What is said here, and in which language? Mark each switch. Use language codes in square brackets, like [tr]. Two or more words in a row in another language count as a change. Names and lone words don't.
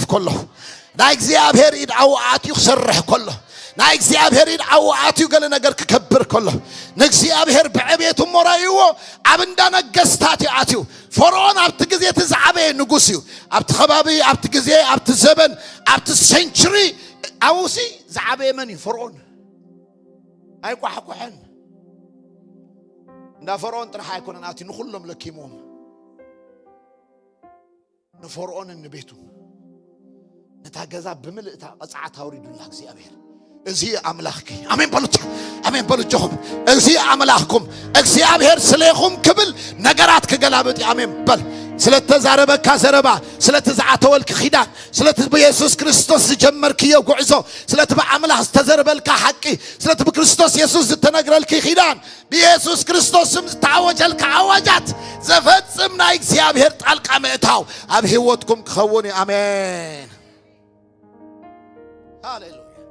[ti] ከሎ ናይ እግዚአብሔር ኢድ ኣውኣትዩ ክሰርሕ ከሎ ናይ እግዚአብሔር ኢድ ኣውኣትዩ ገለ ነገር ክከብር ከሎ ንእግዚአብሔር ብዕቤቱ ሞራይዎ ኣብ እንዳነገስታት ኣትዩ ፈርዖን ኣብቲ ግዜ ተዛዕበየ ንጉስ እዩ ኣብቲ ከባቢ ኣብቲ ግዜ ኣብቲ ዘበን ኣብቲ ሴንቸሪ ኣውሲ ዛዕበየ መን እዩ ፈርዖን ኣይቋሕቁሕን እንዳ ፈርዖን ጥራሕ ኣይኮነን ኣትዩ ንኹሎም ለኪሞም ንፈርዖን ንቤቱ ነታገዛ ብምልእታ ቐጽዓት አውሪዱላ እግዚአብሔር እዚ አምላኽኪ አሜን በሉት አሜን በሉትኩም እዚ አምላኽኩም እግዚአብሔር ስለኹም ክብል ነገራት ከገላበጥ አሜን በል ስለተዛረበካ ዘረባ ስለተዛዓተወልክ ኺዳን ስለተኢየሱስ ክርስቶስ ጀመርክዮ ጉዕዞ ስለተበአምላኽ ተዘረበልካ ሐቂ ስለተበክርስቶስ ኢየሱስ ዝተነግረልክ ኺዳን በኢየሱስ ክርስቶስም ታወጀልካ አዋጃት ዘፈጽምና እግዚአብሔር ጣልቃ ምእታው ኣብ ህይወትኩም ክኸውን አሜን ሃሌሉያ